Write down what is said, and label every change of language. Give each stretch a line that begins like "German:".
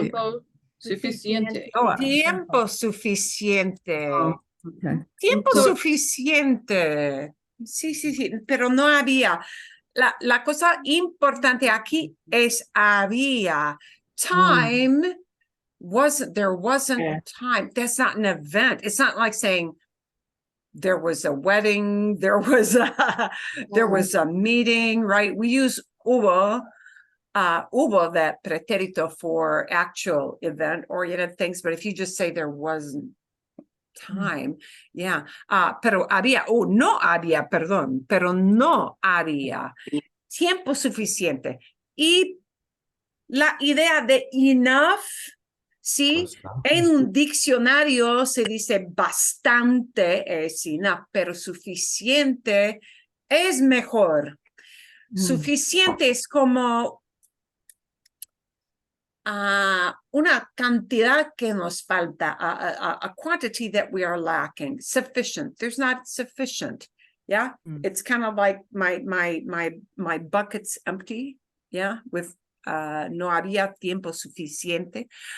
Spanish: tiempo suficiente. tiempo suficiente.
English: Okay.
Spanish: Tiempo
English: So-
Spanish: suficiente. Sí, sí, sí, pero no había. La cosa importante aquí es había.
English: Time there wasn't Yeah. time. That's not an event. It's not like saying there was a wedding, there was a meeting, right? We use hubo that pretérito for actual event-oriented things, but if you just say there wasn't time, yeah.
Spanish: Pero había, no había, perdón, pero no había tiempo suficiente. Y la idea de enough, sí, en un diccionario se dice bastante es enough, pero suficiente es mejor. Suficiente es como una cantidad que nos falta,
English: a quantity that we are lacking. Sufficient. There's not sufficient. Yeah, it's kind of like my bucket's empty. Yeah, with
Spanish: no había tiempo suficiente.